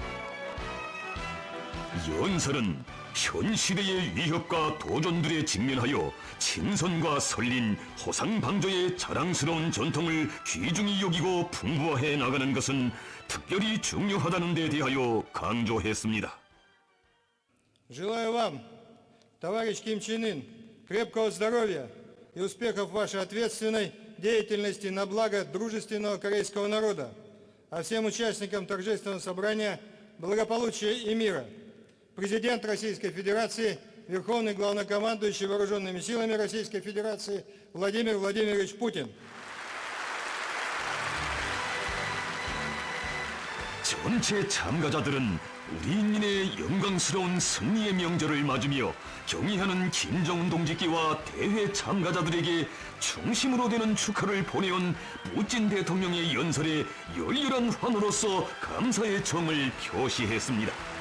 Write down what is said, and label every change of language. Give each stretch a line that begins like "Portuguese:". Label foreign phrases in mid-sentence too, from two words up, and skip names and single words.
Korean: 연설은 현 시대의 위협과 도전들에 직면하여 친선과 설린, 호상방조의 자랑스러운 전통을 귀중히 여기고 풍부화해 나가는 것은 특별히 중요하다는 데 대하여 강조했습니다.
Russian: Желаю вам, товарищ Ким Чен Ын, крепкого здоровья и успехов в вашей ответственной деятельности на благо дружественного корейского народа, а всем участникам торжественного собрания благополучия и мира. Президент Российской Федерации, Верховный Главнокомандующий Вооруженными силами Российской Федерации Владимир Владимирович Путин.
Korean: 전체 참가자들은 우리 인민의 영광스러운 승리의 명절을 맞으며 경의하는 김정은 동지께와 대회 참가자들에게 중심으로 되는 축하를 보내온 푸틴 대통령의 연설에 열렬한 환호로서 감사의 정을 표시했습니다.